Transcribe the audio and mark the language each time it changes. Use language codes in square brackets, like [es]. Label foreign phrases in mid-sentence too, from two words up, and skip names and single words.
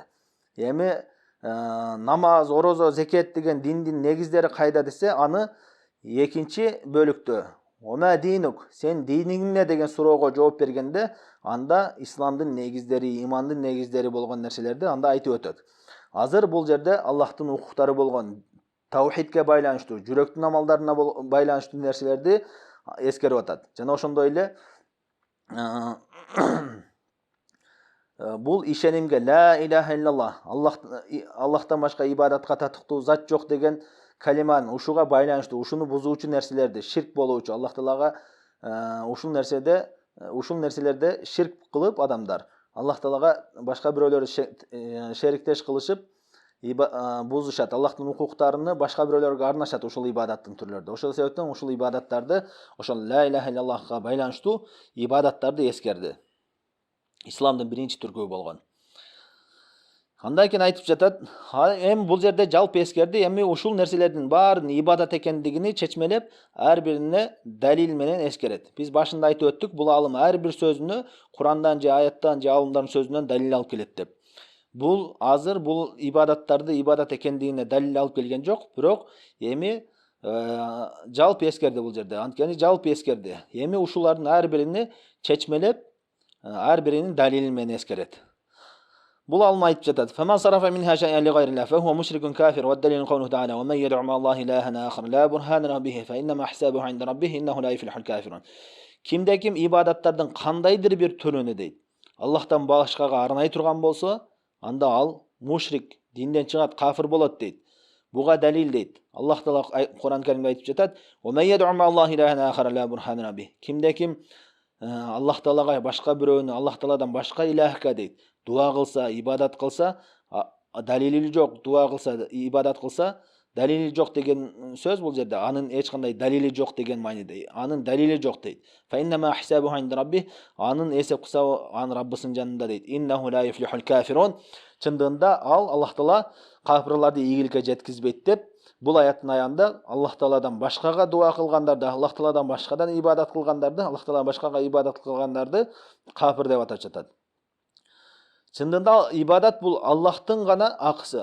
[ky] Эми намаз, орозо, зекет деген диндин негиздери кайда десе, аны экинчи бөлүктө [ar] وما دينك, [ky] сен диниң эмне деген суроого жооп бергенде, анда исламдын негиздери, имандын негиздери болгон нерселерди анда айтып өтөт. Азыр бул жерде Аллахтын укуктары болгон таухидке байланыштуу, жүрөктүн амалдарына байланыштуу нерселерди эскерип атат. Жана ошондой эле бул ишенимге [ar] لا إله إلا الله, [ky] Аллахтан башка ибадатка татыктуу зат жок деген калиман ушуга байланыштуу, ушуну бузуучу нерселерди, ширк болуучу, Аллах Таалага ушул нерселерде ширк кылып адамдар Аллах Таалага башка бирөөлөрдү шериктеш кылышып бузушат, Аллахтын укуктарыны башка бирөөлөргө арнашат ушул ибадаттын түрлөрүндө. Ошол себептен ушул ибадаттарды, ошол [ar] لا إله إلا الله [ky] байланыштуу ибадаттарды эскерди. Исламдын биринчи түркүбү болгон. Андан кийин айтып жатат, эми бул жерде жалпы эскерди, эми ушул нерселердин баарын ибадат экендигини чечмелеп, ар бирине далил менен эскерет. Биз башында айтып өттүк, бул алым ар бир сөзүнө Курандан же аяттан же алымдардын сөзүнөн далил алып келет деп. Бул азыр бул ибадаттарды ибадат экендигине далил алып келген жок, бирок эми жалпы эскерди бул жерде. Анткени жалпы эскерди. Эми ушулардын ар бирини чечмелеп, ар биринин далили менен эскерет. Бул алма айтып жатат. [ar] فمن صرف منها شيئا لغير الله فهو مشرك كافر ودليل قوله تعالى ومن يدع مع الله إلها آخر لا برهان له به فإنما حسابه عند ربه إنه لا يفلح الكافرون. [ky] Кимде ким ибадаттардын кандайдыр бир түрүнү дейт Аллахтан башкага арнай турган болсо, анда ал мушрик, динден чыгат, кафир болот дейт. Буга далил дейт. Аллах Таала Кур'ан Каримде айтып жатат: [ar] "ومن يدع مع الله إلها آخر لا برهان له به." [ky] Кимде ким Аллах Таалага башка бирөөнү, Аллах Тааладан башка илахка дейт, дуа кылса, ибадат кылса, далили жок, дуа кылса, ибадат кылса, далили жок деген сөз бул жерде. Анын эч кандай далили жок деген мааниде. Анын далили жок дейт. [ar] فإنما حسابه عند ربه, [ky] анын эсеп кысабы анын Раббысынын жанында дейт. [ar] إنه لا يفلح الكافرون. [ky] Чындыгында ал Аллах Таала кафирларды ийгиликке жеткизбейт деп бул аяттын аягында Аллах Тааладан башкага дуа кылгандарды, Аллах Тааладан башкадан ибадат кылгандарды, Аллах Тааладан башкага ибадат кылгандарды кафир деп атап жатат. Чындыгында ибадат бул Аллахтын гана акысы.